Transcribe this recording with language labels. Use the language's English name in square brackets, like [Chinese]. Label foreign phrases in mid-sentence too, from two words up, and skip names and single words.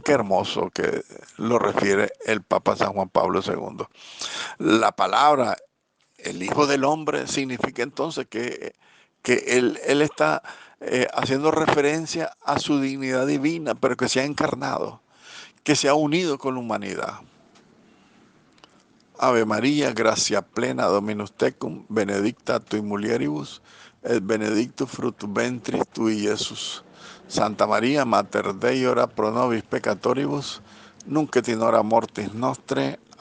[Spanish] Qué hermoso que lo refiere el Papa San Juan Pablo II. La palabra, el Hijo del Hombre, significa entonces que él está haciendo referencia a su dignidad divina, pero que se ha encarnado, que se ha unido con la humanidad. [Latin] Ave María, [Spanish] gracia plena, [Latin] Dominus tecum, benedicta tui mulieribus, et benedictus fructus ventris tui, Iesus. Santa María, Mater Dei, ora pro nobis peccatoribus, nunc et in hora mortis nostre.